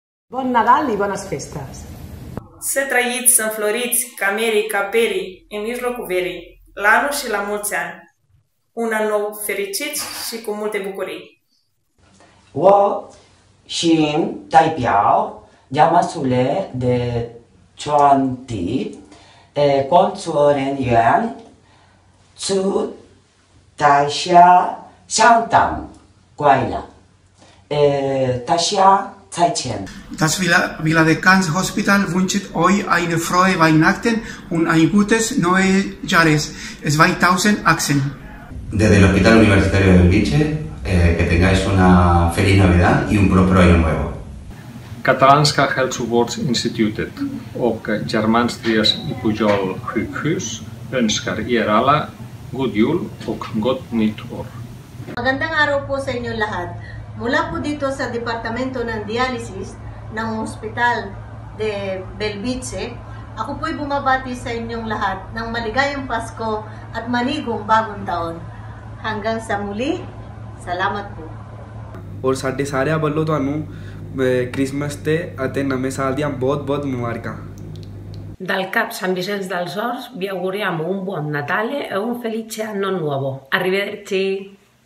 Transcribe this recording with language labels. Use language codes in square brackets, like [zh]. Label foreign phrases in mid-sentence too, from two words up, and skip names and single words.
[ca] Bon Nadal i bones festes! [ro] Să trăiți înfloriți ca merii caperii în mijlocul verii, la anul și la mulți ani. Un an nou fericit și cu multe bucurii. [zh] 我xin代表亚马苏雷的全体工作人员祝大家圣诞快乐，大家再见。 [de] Das Viladecans Hospital wünscht euch eine frohe Weihnachten und ein gutes neues Jahres 2018. [es] Desde el Hospital Universitario de Belviche, que tengáis una feliz Navidad y un próspero año nuevo. [sv] Catalanska Hälsovårdsinstitutet och Germans Trias i Pujol sjukhus önskar er alla god jul och gott nytt år. [tl] Magandang araw po sa inyo lahat. Mula po dito sa Departamento ng Dialysis ng Hospital de Belviche, ako po'y bumabati sa inyong lahat ng maligayang Pasko at manigong bagong taon. Hanggang sa muli, salamat po. [pa] ਔਰ ਸਾਡੇ ਸਾਰੇ ਵੱਲੋਂ ਤੁਹਾਨੂੰ क्रिसमस ਤੇ ਅਤੇ ਨਵੇਂ ਸਾਲ ਦੀਆਂ ਬਹੁਤ ਮੁਬਾਰਕਾਂ। [it] Dal CAP San Vicenç dels Horts vi auguriamo un buon Natale e un felice anno nuovo. Arrivederci!